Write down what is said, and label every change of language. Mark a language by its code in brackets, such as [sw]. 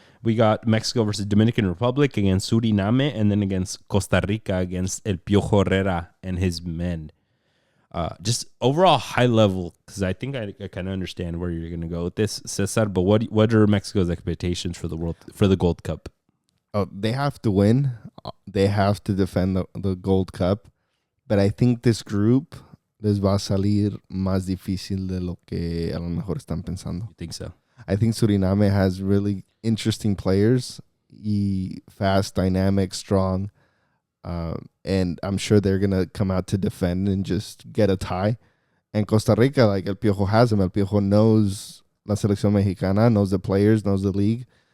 [en] We got Mexico versus Dominican Republic against Suriname, and then against Costa Rica against El Piojo Herrera and his men. Just overall high level, because I think I kind of understand where you're going to go with this, Cesar. But what are Mexico's expectations for the Gold Cup? Oh, they have to win. They have to defend the Gold Cup. But I think this group [es] les va a salir más difícil de lo que a lo mejor están pensando. [en] You think so? I think Suriname has really interesting players, fast, dynamic, strong. And I'm sure they're going to come out to defend and just get a tie. And Costa Rica, like El Piojo has them. El Piojo knows [es] la selección mexicana, [en] knows the players, knows the league.